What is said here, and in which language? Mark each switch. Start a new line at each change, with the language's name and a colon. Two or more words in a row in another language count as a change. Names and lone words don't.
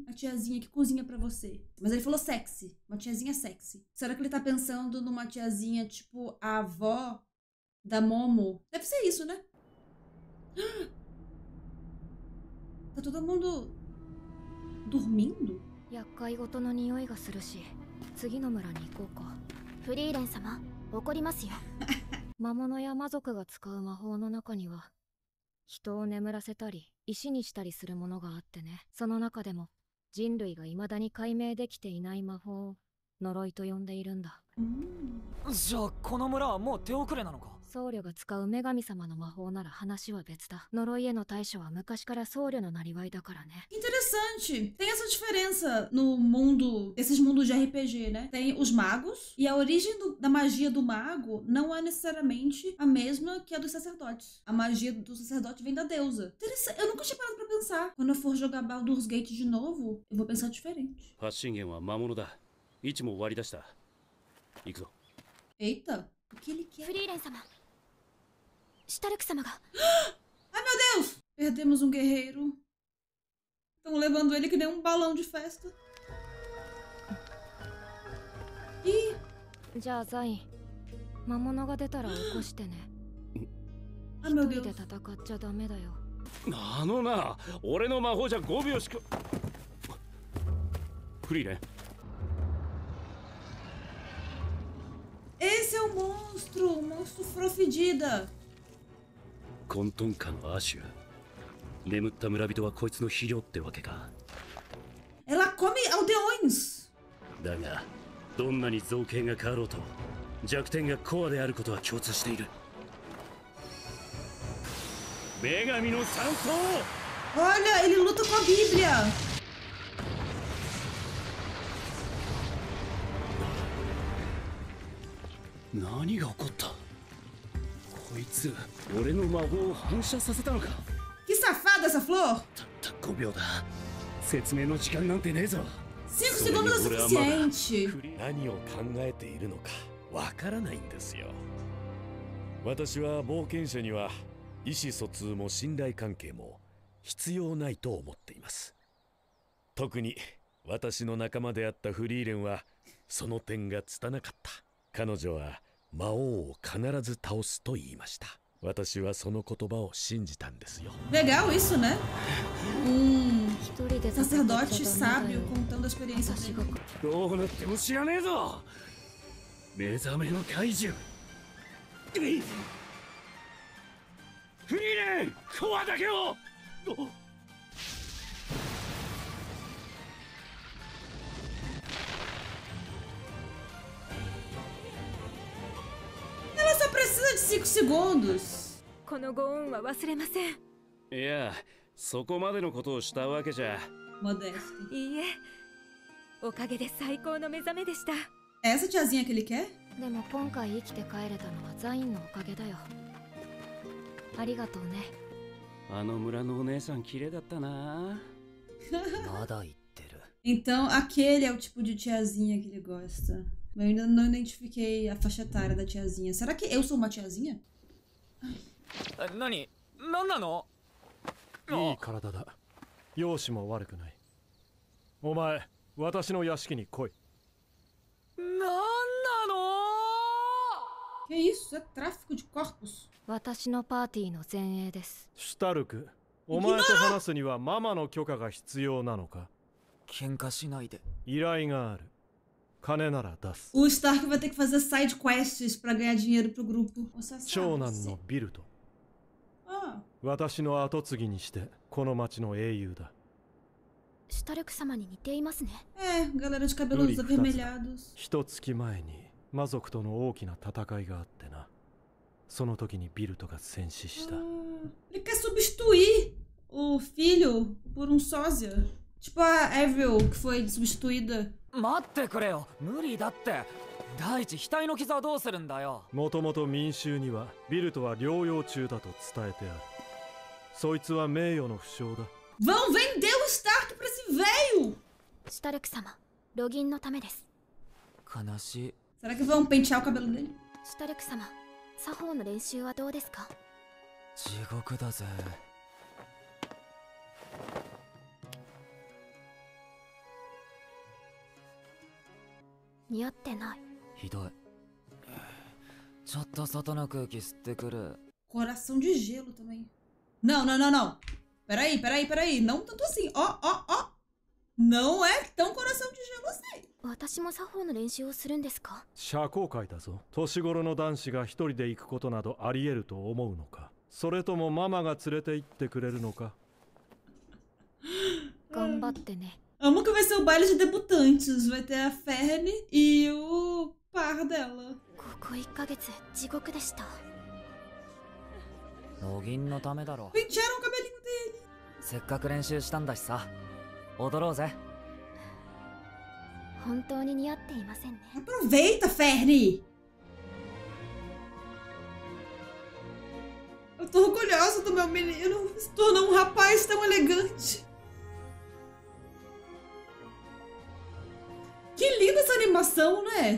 Portuguese: A tiazinha que cozinha pra você. Mas ele falou sexy. Uma tiazinha sexy. Será que ele tá pensando numa tiazinha tipo a avó da Momo? Deve ser isso, né? Tá todo mundo dormindo?
Japanese: 厄介事の匂いがするし、次の村に行こうか。フリーレン様、怒りますよ。魔物や魔族が使う魔法の中には、人を眠らせたり、石にしたりするものがあってね。その中でも、人類が未だに解明できていない魔法を呪いと呼んでいるんだ。じゃあこの村はもう手遅れなのか？僧侶が使う女神様の魔法なら話は別だ。呪いへの対処は昔から僧侶のなりわいだからね。
Portuguese: Interessante. Tem essa diferença no mundo, esses mundos de RPG, né? Tem os magos, e a origem da magia do mago não é necessariamente a mesma que a dos sacerdotes. A magia do sacerdote vem da deusa. Interessante. Eu nunca tinha parado pra pensar. Quando eu for jogar Baldur's Gate de novo, eu vou pensar diferente.
Japanese: 発信源は魔物だ。位置も終わりだした。行くぞ。
Portuguese: Eita, o que ele quer?
Japanese: フリーレン様、シュタルク様が。
Portuguese: Ai, meu Deus! Perdemos um guerreiro. Estão levando ele que nem um balão de festa. Ih!
Japanese: じゃあザイン、魔物が出たら起こしてね。
Portuguese: Ai,
Japanese: 一
Portuguese: meu
Japanese: 人
Portuguese: Deus.
Japanese: で戦っちゃダメだよ。あのな、俺の魔法じゃ5秒しか。フリーレン。
Portuguese: Esse é o monstro Frofidida.
Japanese: 混沌下のアシュ。眠った村人はこいつの肥料ってわけか。
Portuguese: Ela come aldeões.
Japanese: だが、どんなに造形が変わろうと、弱点がコアであることは共通している。女神の山荘。
Portuguese: Olha, ele luta com a Bíblia.
Japanese: 何が起こった？こいつ、俺の魔法を反射させたのか？
Portuguese: Que safada essa flor.
Japanese: たった5秒だ。説明の時間なんてねえぞ。
Portuguese: 5 segundos é suficiente.
Japanese: 何を考えているのかわからないんですよ。私は冒険者には意思疎通も信頼関係も必要ないと思っています。特に私の仲間であったフリーレンはその点が拙かった。彼女は魔王を必ず倒すと言いました。私はその言葉を信じたんですよ。
Portuguese: Legal isso, né? Sacerdote sábio contando a experiência dele.
Japanese: どうなっても知らねえぞ。目覚めの怪獣。フリーレン、コアだけを。
Portuguese: Ela só precisa de 5 segundos.
Japanese: このご恩は忘れません。いや、そこまでのことをしたわけじゃ。
Portuguese: Modesto.
Japanese: いいえ、おかげで最高の目覚めでした。
Portuguese: Essa tiazinha que ele quer?
Japanese: でも今回生きて帰れたのはザインのおかげだよ。ありがとうね。あの村のお姉さん綺麗だったな。まだ言ってる。
Portuguese: Então, aquele é o tipo de tiazinha que ele gosta. Eu ainda não identifiquei a faixa etária da tiazinha. Será que eu sou uma tiazinha?
Japanese: 何なの？いい体だ。容姿も悪くない。お前、私の屋敷に来い。なんなの？
Portuguese: Que isso? É tráfico de corpos.
Japanese: 私のパーティーの前衛です。シュタルク、お前と話すにはママの許可が必要なのか？喧嘩しないで。依頼がある。金なら出す。
Portuguese: O Stark vai ter que fazer
English: side quests
Portuguese: pra ganhar dinheiro pro grupo.
Japanese: 長男のビルト。 Ah. 私の後継ぎにしてこの町の英雄だ。シュタルク様に似ていますね。
Portuguese: É, galera de cabelos avermelhados.
Japanese: 一月前に魔族との大きな戦いがあってな。その時にビルトが戦死した。
Portuguese: Ele quer substituir o filho por um sósia. Tipo a Avril, que foi substituída.
Japanese: 待ってくれよ、無理だって。第一、額の傷はどうするんだよ。もともと民衆にはビルトは療養中だと伝えてある。そいつは名誉の負傷だ。
Portuguese: Vão vender o Stark pra esse velho!
Japanese: シュタルク様、ロギンのためです。悲しい。
Portuguese: Será que vão pentear o cabelo dele?
Japanese: シュタルク様、作法の練習はどうですか？地獄だぜ。似合ってない。ひどい。ちょっと外の空気吸ってくる。
Portuguese: Coração de gelo também. Não, não, não, não. Peraí. Não tanto assim. Ó. Não é tão coração de gelo assim.
Japanese: 私も作法の練習をするんですか？社交界だぞ。年頃の男子が一人で行くことなどあり得ると思うのか？それともママが連れて行ってくれるのか？頑張ってね。
Portuguese: Amo que vai ser o baile de debutantes. Vai ter a Ferne e o par dela.
Japanese: ここ1ヶ月地獄でした。ノギンのためだろ。
Portuguese: Pentearam o cabelinho dele.
Japanese: せっかく練習したんだしさ、踊ろうぜ。本当に似合っていませんね。
Portuguese: Aproveita, Fernie! Eu tô orgulhosa do meu menino. Se tornou um rapaz tão elegante. Que linda essa animação, né?